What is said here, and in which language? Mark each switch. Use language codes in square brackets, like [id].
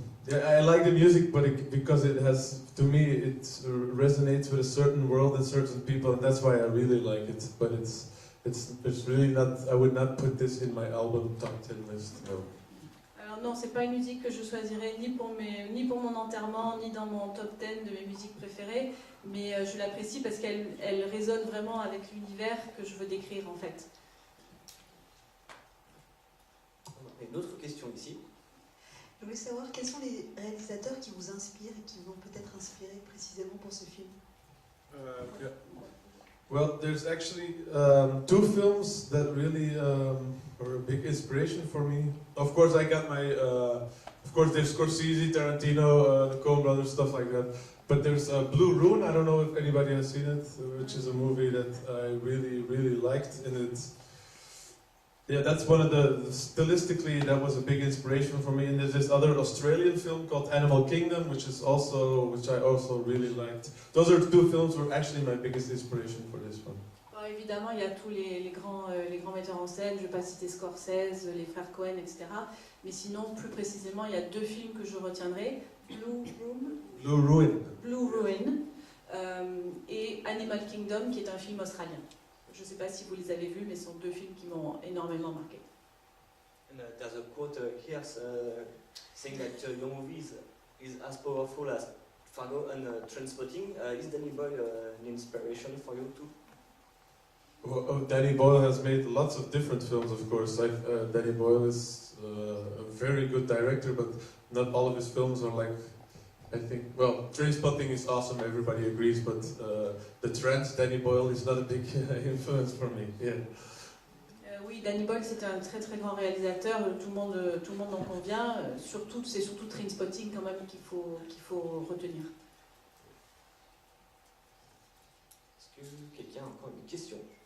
[en] I like the music, but because it has, to me, it resonates with a certain world and certain people, and that's why I really like it. But it's really not. I would not put this in my album top 10 list. No. [fr] Alors non, c'est pas une musique que je choisirais ni pour mon enterrement, ni dans mon top 10 de mes musiques préférées, mais je l'apprécie parce qu'elle résonne vraiment avec l'univers que je veux décrire en fait. Une autre question ici. Je voulais savoir quels sont les réalisateurs qui vous inspirent et qui vous ont peut-être inspiré précisément pour ce film. [en] Yeah. Well, there's actually two films that really were a big inspiration for me. Of course, I got my, of course, there's Scorsese, Tarantino, the Coen brothers, stuff like that. But there's Blue Ruin. I don't know if anybody has seen it, which is a movie that I really, really liked, and it's. Yeah, that's one of stylistically, that was a big inspiration for me. And there's this other Australian film called Animal Kingdom, which I also really liked. Those are two films were actually my biggest inspiration for this one. [fr] Alors évidemment, il y a tous les grands metteurs en scène, je ne vais pas citer Scorsese, les frères Cohen, etc. Mais sinon, plus précisément, il y a deux films que je retiendrai, Blue Ruin et Animal Kingdom, qui est un film australien. Je ne sais pas si vous les avez vus, mais ce sont deux films qui m'ont énormément marqué. [en] And there's a quote here saying that your movie is as powerful as Fargo and Trainspotting. Is Danny Boyle an inspiration for you too? Well, Danny Boyle has made lots of different films, of course. Danny Boyle is a very good director, but not all of his films are like, I think, well, Trainspotting is awesome, everybody agrees, but the trend, Danny Boyle is not a big influence for me. Yeah. [fr] Oui, Danny Boyle, c'est un très très grand réalisateur, tout le monde en convient. C'est surtout Trainspotting quand même qu'il faut retenir. Est-ce que quelqu'un a encore une question?